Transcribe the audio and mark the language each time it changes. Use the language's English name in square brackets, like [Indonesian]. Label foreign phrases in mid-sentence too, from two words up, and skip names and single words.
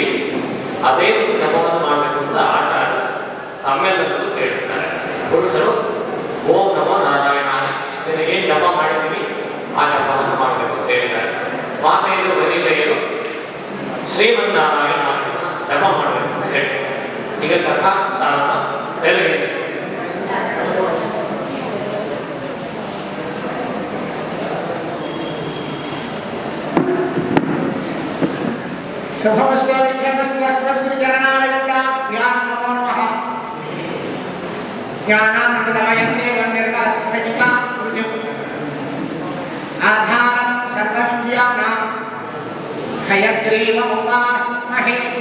[Kannada] ಅದೇ ಒಂದು ಜಪವನ್ನು ಮಾಡಬೇಕು ಅಂತ ಆಚಾರ ತಮ್ಮೆಲ್ಲರಿಗೂ ಕೇಳ್ತಾರೆ. ಪುರುಷರು [Sanskrit] ಓಂ ನಮೋ ನಾರಾಯಣ [Kannada] ಏನು ಜಪ ಮಾಡಿದ್ದೀವಿ ಆ ಜಪವನ್ನು ಮಾಡಬೇಕು ಅಂತ ಹೇಳಿದ್ದಾರೆ. ಮಾತೆಯರು ವನಿತೆಯರು ಶ್ರೀಮನ್ನಾರಾಯಣ ಜಪ ಮಾಡಬೇಕು ಅಂತ ಹೇಳಿ ಈಗ ಕಥಾನುಸಾರ ತೆಲುಗಿದೆ. [Sanskrit] శుభమస్తు విఘ్నమస్తు అస్మద్గురుచరణారవిందాభ్యాం నమో నమః. జ్ఞానానందమయం దేవం నిర్మలస్ఫటికాకృతిం ఆధారం సర్వవిద్యానాం హయగ్రీవముపాస్మహే.